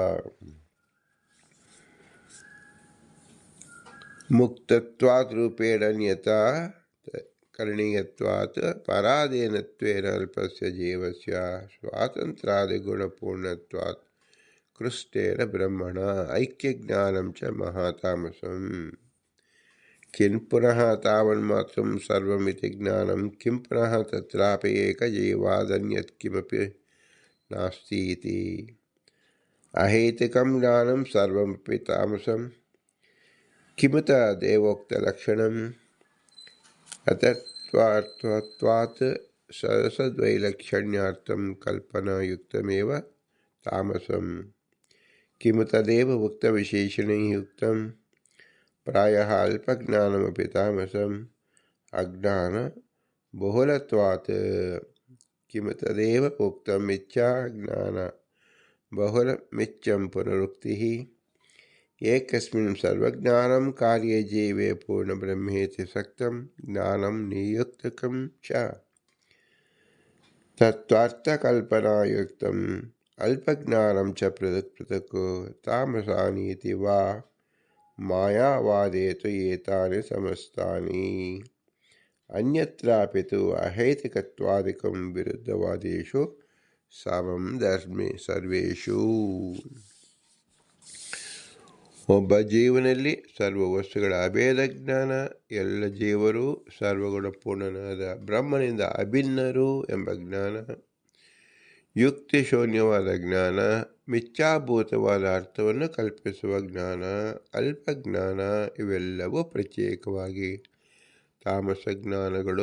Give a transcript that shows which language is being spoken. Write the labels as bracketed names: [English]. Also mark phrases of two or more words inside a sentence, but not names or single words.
[Sanskrit] ಮುಕ್ತತ್ವಾತ್ ರೂಪೇಣ ನ್ಯತಾ ಕರಣೀಯತ್ವಾತ್ ಪರಾಧೀನತ್ವೇನ ಅಲ್ಪಸ್ಯ ಜೀವಸ್ಯ ಸ್ವಾತಂತ್ರ್ಯಾದಿಗುಣಪೂರ್ಣತ್ವಾತ್ ಕೃಷ್ಟೇನ ಬ್ರಹ್ಮಣ ಐಕ್ಯಜ್ಞಾನಂ ಚ ಮಹಾತಾಮಸಂ. ಕಿಂ ಪುನಃ ತಾವನ್ಮಾತ್ರಂ ಸರ್ವಮಿತಿ ಜ್ಞಾನಂ ಕಿಂ ಪುನಃ ತತ್ರಾಪಿ ಏಕಜೀವಾದನ್ಯತ್ ಕಿಮಪಿ ನಾಸ್ತಿ ಇತಿ. ಅಹೈತುಕಂ ಜ್ಞಾನಂ ಸರ್ವಮಪಿ ತಾಮಸಂ ಕಿಮುತ ದೇವೋಕ್ತಲಕ್ಷಣಂ ಅತತ್ವಾತ್ ಸದಸದ್ವೈಲಕ್ಷಣ್ಯಾರ್ಥಂ ಕಲ್ಪನಾಯುಕ್ತಮೇವ ತಾಮಸಂ ಕಿಮು ತದೇವ ಉಕ್ತವಿಶೇಷಣೈಃ ಉಕ್ತಂ. ಪ್ರಾಯಃ ಅಲ್ಪಜ್ಞಾನಮಪಿ ತಾಮಸಂ ಅಜ್ಞಾನ ಬಹುಲತ್ವಾತ್ ಕಿಮು ತದೇವ ಉಕ್ತಂ ಮಿಥ್ಯಾ ಜ್ಞಾನ ಬಹುಲಮಿತ್ಯಂ ಪುನರುಕ್ತಿಃ. ಏಕಸ್ಮಿನ್ ಸರ್ವಜ್ಞಾನಂ ಕಾರ್ಯೇ ಜೀವೇ ಪೂರ್ಣಬ್ರಹ್ಮೇತಿ ಸಕ್ತಂ ಜ್ಞಾನಂ ನಿಯುಕ್ತಕಂ ಚ ತತ್ವಾರ್ಥಕಲ್ಪನಾಯುಕ್ತಂ ಅಲ್ಪಜ್ಞಾನಂ ಚ ಪೃಥಕ್ ಪೃಥಕ್ ತಾಮಸಾನೀತಿ ವಾ ಮಾಯಾವಾದೇ ತು ಏತಾನಿ ಸಮಸ್ತಾನಿ ಅನ್ಯತ್ರಾಪಿ ತು ಅಹೈತುಕತ್ವಾದಿಕಂ ವಿರುದ್ಧವಾದೇಷು ಸಮಂ ಧರ್ಮೇ ಸರ್ವೇಷು. [Kannada] ಒಬ್ಬ ಜೀವನಲ್ಲಿ ಸರ್ವ ವಸ್ತುಗಳ ಅಭೇದ ಜ್ಞಾನ, ಎಲ್ಲ ಜೀವರು ಸರ್ವಗುಣಪೂರ್ಣನಾದ ಬ್ರಹ್ಮನಿಂದ ಅಭಿನ್ನರು ಎಂಬ ಜ್ಞಾನ, ಯುಕ್ತಿ ಶೂನ್ಯವಾದ ಜ್ಞಾನ, ಮಿಥ್ಯಾಭೂತವಾದ ಅರ್ಥವನ್ನು ಕಲ್ಪಿಸುವ ಜ್ಞಾನ, ಅಲ್ಪಜ್ಞಾನ ಇವೆಲ್ಲವೂ ಪ್ರತ್ಯೇಕವಾಗಿ ತಾಮಸ ಜ್ಞಾನಗಳು.